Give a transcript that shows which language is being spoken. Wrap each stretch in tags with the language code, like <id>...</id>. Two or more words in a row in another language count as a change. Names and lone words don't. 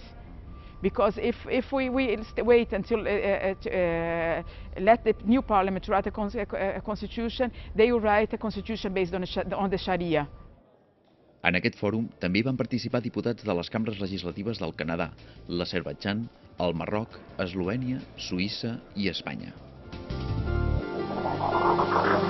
<en>Because if we wait until let the new parliament write a constitution, they will write a constitution based on the Sharia.</en> <ca>En aquest fòrum també hi van participar diputats de les cambres legislatives del Canadà, l'Azerbaidjan, el Marroc, Eslovènia, Suïssa i Espanya.</ca>